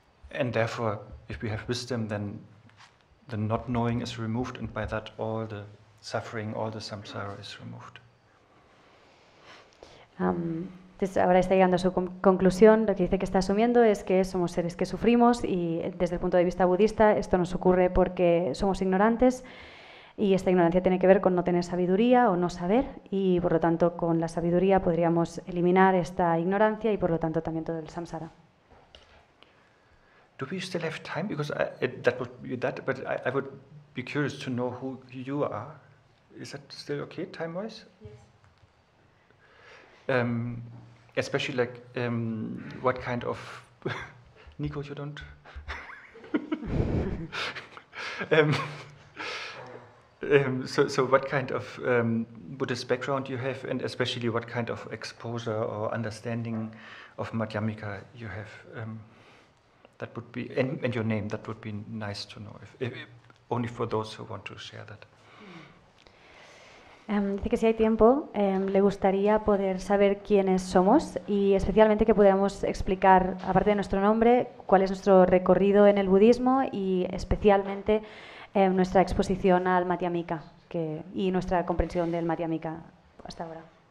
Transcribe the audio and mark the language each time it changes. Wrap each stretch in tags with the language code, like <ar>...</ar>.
<en>And therefore, if we have wisdom, then the not knowing is removed, and by that all the suffering, all the samsara is removed.</en> <es>Entonces ahora está llegando a su conclusión. Lo que dice que está asumiendo es que somos seres que sufrimos y desde el punto de vista budista esto nos ocurre porque somos ignorantes y esta ignorancia tiene que ver con no tener sabiduría o no saber, y por lo tanto con la sabiduría podríamos eliminar esta ignorancia y por lo tanto también todo el samsara.</es> <en>Do we still have time? Because that would be that, but I would be curious to know who you are. Is that still okay, time-wise? Yes. Especially like, what kind of... Nico, you don't? So what kind of Buddhist background you have, and especially what kind of exposure or understanding of Madhyamika you have? That would be, and your name, that would be nice to know, if only for those who want to share that.</en> <es>Dice que si hay tiempo, le gustaría poder saber quiénes somos y especialmente que pudiéramos explicar, aparte de nuestro nombre, cuál es nuestro recorrido en el budismo y especialmente nuestra exposición al Madhyamika y nuestra comprensión del Madhyamika hasta ahora.</es>